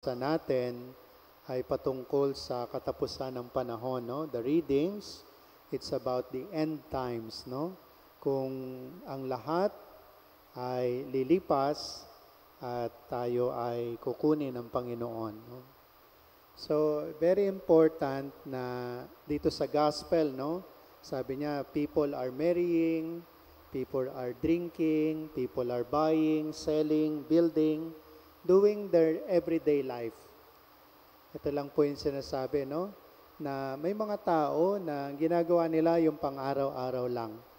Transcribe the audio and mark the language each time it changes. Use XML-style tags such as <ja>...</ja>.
<tl>Sa natin ay patungkol sa katapusan ng panahon, no?</tl> <en>The readings, it's about the end times, no?</en> <tl>Kung ang lahat ay lilipas at tayo ay kukunin ng Panginoon, no? So,</tl> <en>very important</en> <tl>na dito sa gospel, no? Sabi niya,</tl> <en>people are marrying, people are drinking, people are buying, selling, building, doing their everyday life.</en> <tl>Ito lang po yung sinasabi, no? Na may mga tao na ginagawa nila yung pang-araw-araw lang.</tl>